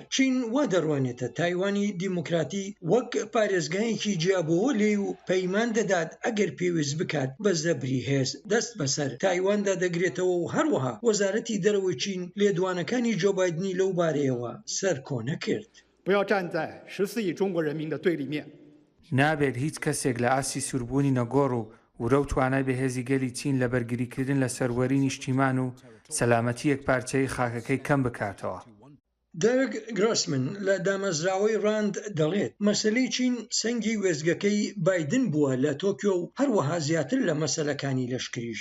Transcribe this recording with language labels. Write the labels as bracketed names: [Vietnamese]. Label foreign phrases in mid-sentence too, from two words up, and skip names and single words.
[Central Kurdish] چین وا دەڕوانێتە تایوانی دیموکراتی وەک پارێزگایەکی جیابەوە لێ و پەیمان دەدات ئەگەر پێویست بکات بە زەبری هێز دەست بەسەر تایواندا دەگرێتەوە و هەروەها وەزارەتی دەرەوەی چین لێدوانەکانی جۆ بایدنی لەو بارەیەوە سەرکۆنە کرد. [Chinese] 不要站在14亿中国人民的对立面。 [Central Kurdish] نابێت هیچ کەسێک لە ئاسی سووربوونی نەگۆڕ و ورە و توانای بەهێزی گەلی چین لە بەرگریکردن لە سەروەری نیشتیمان و سەلامەتی یەکپارچەی خاکەکەی کەم بکاتەوە. دەرگ گرۆسمن لە دامەزراوەی ڕاند دەڵێت مەسلەی چین سەنگی وێزگەکەی بایدن بووە لە تۆکیۆ و هەروەها زیاتر لە مەسەلەکانی لەشکریش.